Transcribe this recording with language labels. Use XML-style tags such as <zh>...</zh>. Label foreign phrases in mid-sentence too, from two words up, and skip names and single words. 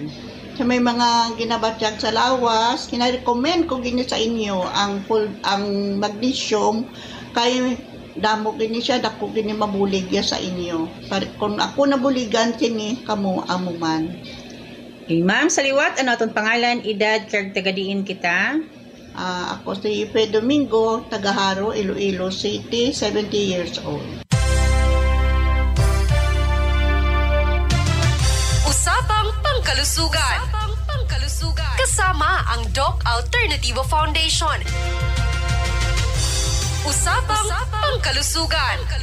<hil>Sa may mga ginabatsyag sa lawas, kina-recommend ko gini sa inyo ang magnesium kay damo gini siya dako gini mabuligya sa inyo. Kung ako nabuligan kini kamo amuman. Okay, ma'am, sa liwat ano atong pangalan, edad, kag tagadiin kita? Ako si Ipe Domingo, Tagaharo, Iloilo City, 70 years old.</hil> <tl>Usapang Pangkalusugan. Kasama ang Doc Alternativo Foundation. Usapang Pangkalusugan.</tl>